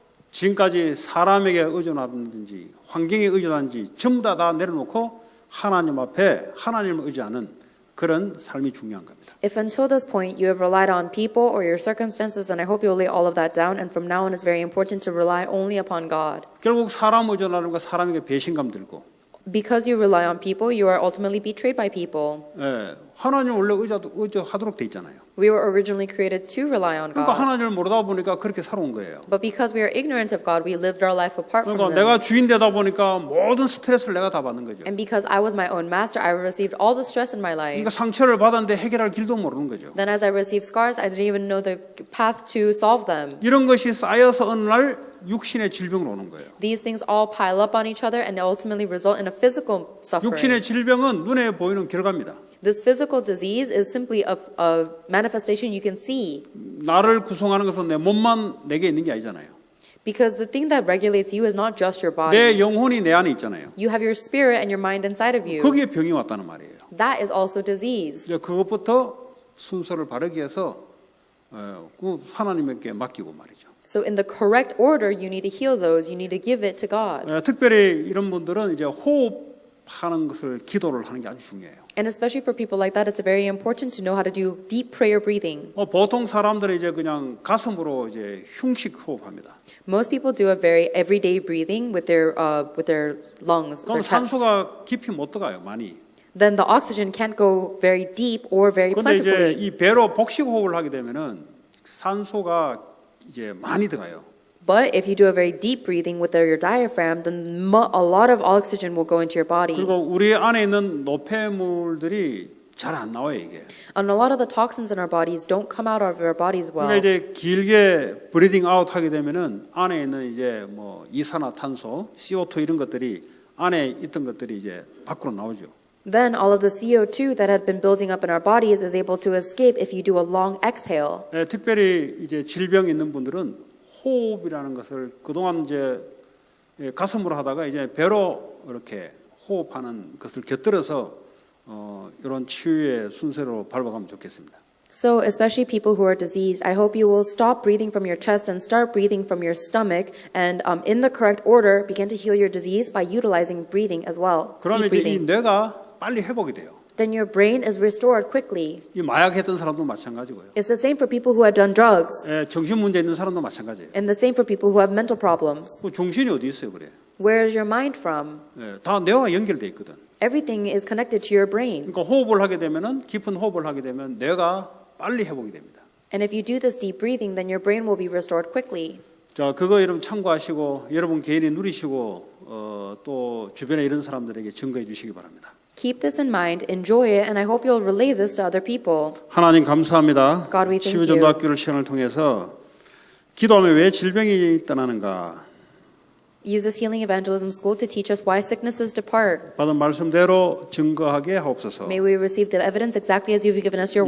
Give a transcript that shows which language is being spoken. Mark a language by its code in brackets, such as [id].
[ko] 지금까지 사람에게 의존하든지 환경에 의존하든지 전부 다 내려놓고 하나님 앞에 하나님을 의지하는 그런 삶이 중요한 겁니다. [en] If until this point you have relied on people or your circumstances, then I hope you'll lay all of that down, and from now on it's very important to rely only upon God. [ko] 결국 사람 의존하는 거 사람에게 배신감 들고 [en] Because you rely on people, you are ultimately betrayed by people. [ko] 예, 하나님 원래 의지하도록 돼 있잖아요. [en] We were originally created to rely on [ko] 그러니까 [en] God. [ko] 하나님을 모르다 보니까 그렇게 살아온 거예요. [en] But because we are ignorant of God, we lived our life apart from [ko] 그러니까 [en] Him. [ko] 내가 주인 되다 보니까 모든 스트레스를 내가 다 받는 거죠. [en] And because I was my own master, I received all the stress in my life. [ko] 그러니까 상처를 받았는데 해결할 길도 모르는 거죠. [en] Then as I received scars, I didn't even know the path to solve them. [ko] 이런 것이 쌓여서 어느 날 육신의 질병으로 오는 거예요. [en] These things all pile up on each other and ultimately result in a physical suffering. [ko] 육신의 질병은 눈에 보이는 결과입니다. [en] This physical disease is simply a manifestation you can see. [ko] 나를 구성하는 것은 내 몸만 내게 있는 게 아니잖아요. [en] Because the thing that regulates you is not just your body. [ko] 내 영혼이 내 안에 있잖아요. [en] You have your spirit and your mind inside of you. [ko] 거기에 병이 왔다는 말이에요. [en] That is also disease. [ko] 이제 그것부터 순서를 바르게 해서 그 하나님께 맡기고 말이죠. [en] So in the correct order, you need to heal those. You need to give it to God. [ko] 특별히 이런 분들은 이제 호흡하는 것을 기도를 하는 게 아주 중요해요. [en] And especially for people like that, it's very important to know how to do deep prayer breathing. [ko] 보통 사람들은 이제 그냥 가슴으로 이제 흉식 호흡합니다. [en] Most people do a very everyday breathing with their lungs, [ko] 그럼 [en] their chest. [ko] 산소가 깊이 못 들어가요, 많이. [en] Then the oxygen can't go very deep or very [ko] 그런데 이제 [en] plentifully. [ko] 이 배로 복식 호흡을 하게 되면은 산소가 이제 많이 들어가요. [en] But if you do a very deep breathing with your diaphragm, then a lot of oxygen will go into your body. [ko] 그리고 우리 안에 있는 노폐물들이 잘 안 나와요, 이게. [en] And a lot of the toxins in our bodies don't come out of our bodies well. [ko] 그러니까 이제 길게 브리딩 아웃 하게 되면은 안에 있는 이제 뭐 이산화탄소, CO2 이런 것들이 안에 있던 것들이 이제 밖으로 나오죠. [en] Then all of the CO2 that had been building up in our bodies is able to escape if you do a long exhale. [ko] 특별히 이제 질병 있는 분들은 호흡이라는 것을 그동안 이제 가슴으로 하다가 이제 배로 이렇게 호흡하는 것을 곁들여서 이런 치유의 순서로 밟아가면 좋겠습니다. [en] So, especially people who are diseased, I hope you will stop breathing from your chest and start breathing from your stomach, and in the correct order, begin to heal your disease by utilizing breathing as well. [ko] 그러면 [en] Deep [ko] 이제 이 [en] breathing. [ko] 뇌가 빨리 회복이 돼요. [en] Then your brain is restored quickly. [ko] 이 마약 했던 사람도 마찬가지고요. [en] It's the same for people who had done drugs, [ko] 정신 문제 있는 사람도 마찬가지예요. [en] and the same for people who have mental problems. [ko] 그 정신이 어디 있어요, 그래? [en] Where is your mind from? [ko] 다 뇌와 연결돼 있거든. [en] Everything is connected to your brain. [ko] 그러니까 호흡을 하게 되면은 깊은 호흡을 하게 되면 뇌가 빨리 회복이 됩니다. [en] And if you do this deep breathing, then your brain will be restored quickly. [ko] 자, 그거 여러분 참고하시고 여러분 개인이 누리시고 또 주변에 이런 사람들에게 증거해 주시기 바랍니다. [en] Keep this in mind, enjoy it, and I hope you'll relay this to other people. [ko] 하나님 감사합니다. [en] God, we thank [ko] 치유전도학교를 시간을 통해서 기도하면 왜 질병이 떠나는가 [en] Use this Healing Evangelism School to teach us why sicknesses depart. [ko] 받은 말씀대로 증거하게 하옵소서. [en] May we receive the evidence exactly as you've given us your